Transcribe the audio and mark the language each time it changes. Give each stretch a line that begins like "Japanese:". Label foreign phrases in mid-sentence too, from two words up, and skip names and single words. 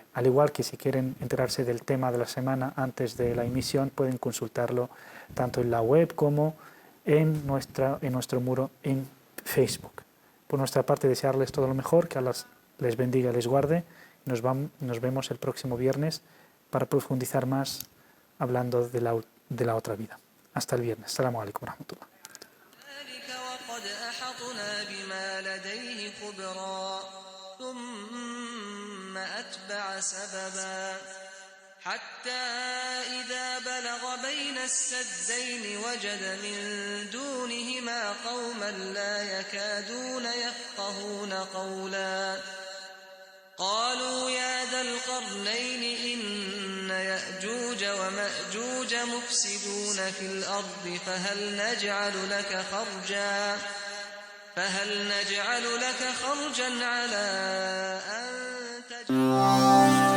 Spanish: Al igual que si quieren enterarse del tema de la semana antes de la emisión, pueden consultarlo tanto en la web como en nuestro muro en Facebook. Por nuestra parte, desearles todo lo mejor, que Allah les bendiga y les guarde. Nos vemos el próximo viernes para profundizar más hablando de la otra vida. Hasta el viernes.
Arabic: السلام عليكم ورحمة الله. قد أحطنا بما لديه خبرا ثم أتبع سببا حتى إذا بلغ بين السدين وجد من دونهما قوما لا يكادون يفقهون قولا قالوا يا ذا القرنين إن يأجوج ومأجوج مفسدون في الأرض فهل نجعل لك خرجا على أن تجعل